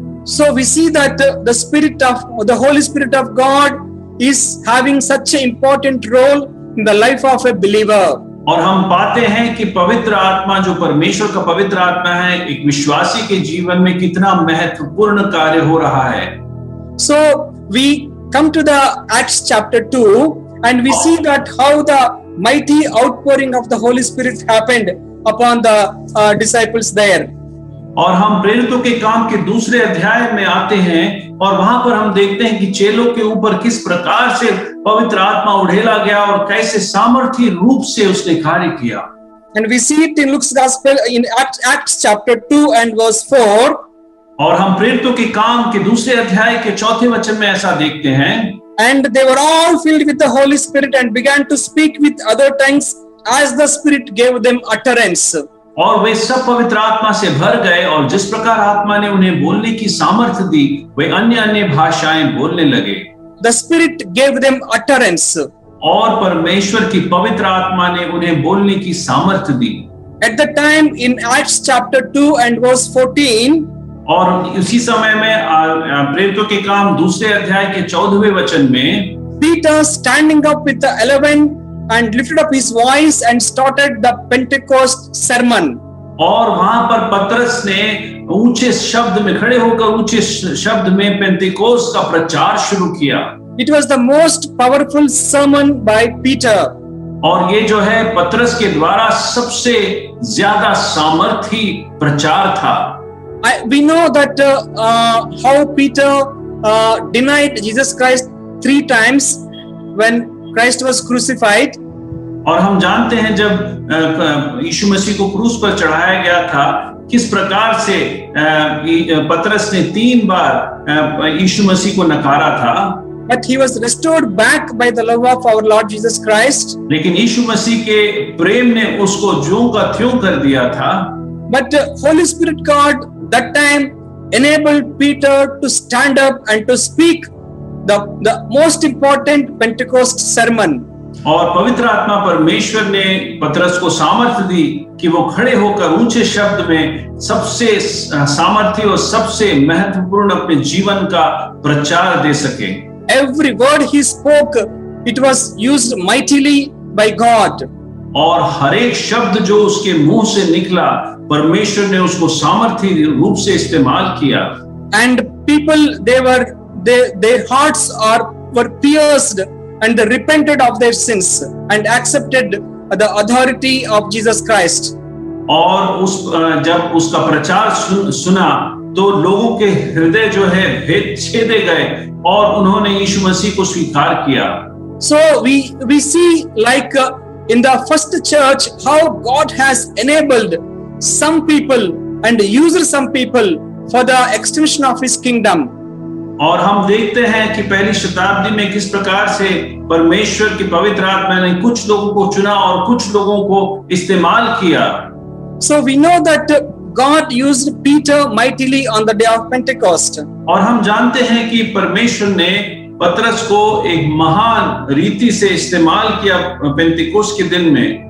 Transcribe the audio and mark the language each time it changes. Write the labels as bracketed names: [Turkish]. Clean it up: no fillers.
[English] So we see that the Holy Spirit of God is having such an important role in the life of a believer. [Hindi] और हम पाते हैं कि पवित्र आत्मा, जो परमेश्वर का पवित्र आत्मा है, एक विश्वासी के जीवन में कितना महत्वपूर्ण कार्य हो रहा है। [English] So we come to the Acts chapter 2 and we see that how the mighty outpouring of the Holy Spirit happened upon the disciples there. [Hindi] और हम प्रेरितों के काम के दूसरे अध्याय में आते हैं, और वहां पर हम देखते हैं कि चेलों के ऊपर किस प्रकार से पवित्र आत्मा उड़ेला गया और कैसे सामर्थ्य रूप से उसने कार्य किया। [English] And we see it in Luke's Gospel in Acts chapter 2 and verse 4. [Hindi] और हम प्रेरितों के काम के दूसरे अध्याय के 4 वचन में ऐसा देखते हैं, [English] And they were all filled with the Holy Spirit and began to speak with other tongues as the Spirit gave them utterance. [Hindi] और वे सब पवित्र आत्मा से भर गए, और जिस प्रकार आत्मा ने उन्हें बोलने की सामर्थ्य दी, वे अन्य अन्य भाषाएं बोलने लगे। [English] The Spirit gave them utterance. [Hindi] और परमेश्वर की पवित्र आत्मा ने उन्हें बोलने की सामर्थ्य दी। [English] At the time in Acts chapter 2 and verse 14, [Hindi] और उसी समय में प्रेरितों के काम दूसरे अध्याय के 14वें वचन में, [English] Peter standing up with the 11 and lifted up his voice and started the Pentecost sermon. [Hindi] और वहां पर पतरस ने ऊंचे शब्द में खड़े होकर ऊंचे शब्द में पेंतिकोस्त का प्रचार शुरू किया। [English] It was the most powerful sermon by Peter. [Hindi] और ये जो है पतरस के द्वारा सबसे ज्यादा सामर्थी प्रचार था। [English] We know that how Peter denied Jesus Christ 3 times when Christ was crucified. [Hindi] और हम जानते हैं जब यीशु मसीह को क्रूस पर चढ़ाया गया था, किस प्रकार से पतरस ने 3 बार यीशु मसीह को नकारा था। [English] But he was restored back by the love of our Lord Jesus Christ. [Hindi] लेकिन यीशु मसीह के प्रेम ने उसको ज्यों का त्यों कर दिया था। [English] But Holy Spirit God that time enabled Peter to stand up and to speak the most important Pentecost sermon. [Hindi] और पवित्र आत्मा परमेश्वर ने पतरस को सामर्थ्य दी कि वो खड़े होकर ऊंचे शब्द में सबसे सामर्थ्य और सबसे महत्वपूर्ण अपने जीवन का प्रचार दे सके। [English] Every word he spoke, it was used mightily by God. [Hindi] और हर एक शब्द जो उसके मुंह से निकला, परमेश्वर ने उसको सामर्थ्य रूप से इस्तेमाल किया। [English] And people, their hearts were pierced, and they repented of their sins and accepted the authority of Jesus Christ. [Hindi] और जब उसका प्रचार सुना तो लोगों के हृदय जो है भेद छेदे गए और उन्होंने यीशु मसीह को स्वीकार किया। [English] So we see like in the first church how God has enabled some people and used some people for the extension of His kingdom. [Hindi] और हम देखते हैं कि पहली शताब्दी में किस प्रकार से परमेश्वर की पवित्र आत्मा ने कुछ लोगों को चुना और कुछ लोगों को इस्तेमाल किया। [English] So we know that God used Peter mightily on the day of Pentecost. [Hindi] और हम जानते हैं कि परमेश्वर ने पतरस को एक महान रीति से इस्तेमाल किया पेंतिकोस्त के दिन में।